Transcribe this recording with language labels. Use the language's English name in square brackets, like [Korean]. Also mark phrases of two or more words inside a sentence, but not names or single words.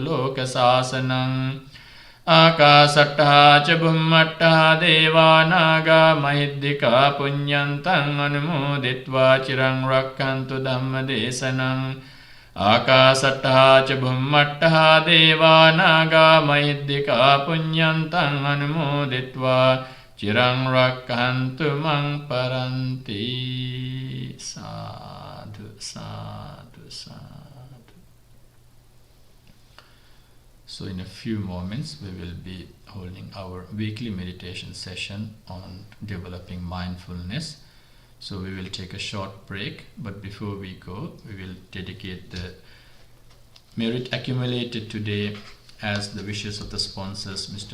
[Pali] loka sāsanang Akasattha ca bhummattha devānaga mahiddhika puññantang anumoditva cirang rakkantu dhamma desanang Akasattha ca bhummattha devānaga mahiddhika puññantang anumoditva Cirang rakkantu mang paranti sadhu sadhu sadhu. [English] So in a few moments we will be holding our weekly meditation session on developing mindfulness. So we will take a short break, but before we go, we will dedicate the merit accumulated today as the wishes of the sponsors, Mr.